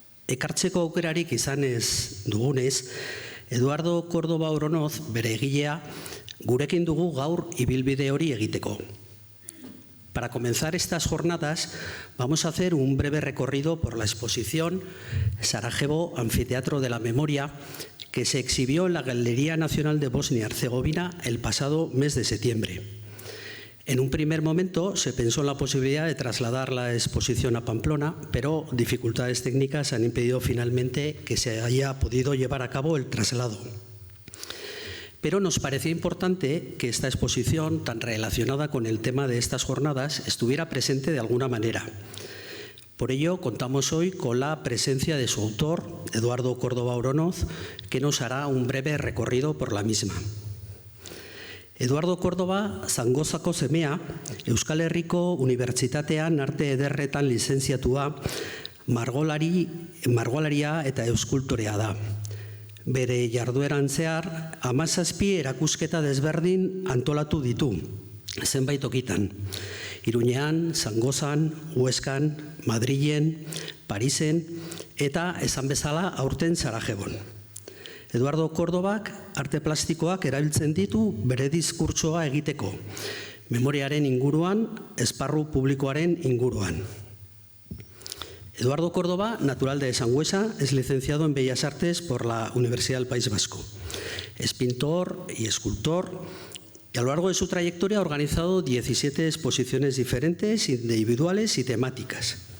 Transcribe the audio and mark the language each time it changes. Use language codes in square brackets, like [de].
[eu] Ekartzeko aukerarik izanez dugunez, Eduardo Córdoba Oronoz, bere egilea, gurekin dugu gaur ibilbide hori egiteko. [es] Para comenzar estas jornadas, vamos a hacer un breve recorrido por la exposición Sarajevo Anfiteatro de la Memoria, que se exhibió en la Galería Nacional de Bosnia-Herzegovina el pasado mes de septiembre. En un primer momento se pensó en la posibilidad de trasladar la exposición a Pamplona, pero dificultades técnicas han impedido finalmente que se haya podido llevar a cabo el traslado. Pero nos parecía importante que esta exposición, tan relacionada con el tema de estas jornadas, estuviera presente de alguna manera. Por ello, contamos hoy con la presencia de su autor, Eduardo Córdoba Oronoz, que nos hará un breve recorrido por la misma. [eu] Eduardo Córdoba Zangozako semea, Euskal Herriko Unibertsitatean arte ederretan lizentziatua, margolaria eta euskultorea da. Bere jardueran zehar, 17 erakusketa desberdin antolatu ditu, zenbait tokitan. Iruñean, Zangozan, Huescan, Madrilen, Parisen eta esan bezala aurten Sarajebon. Eduardo Córdobak arte plastikoak erabiltzen ditu bere diskurtsoa egiteko, memoriaren inguruan, esparru publikoaren inguruan. [es] Eduardo Córdoba, natural de Sangüesa, es licenciado en Bellas Artes por la Universidad del País Vasco. Es pintor y escultor y a lo largo de su trayectoria ha organizado 17 exposiciones diferentes, individuales y temáticas.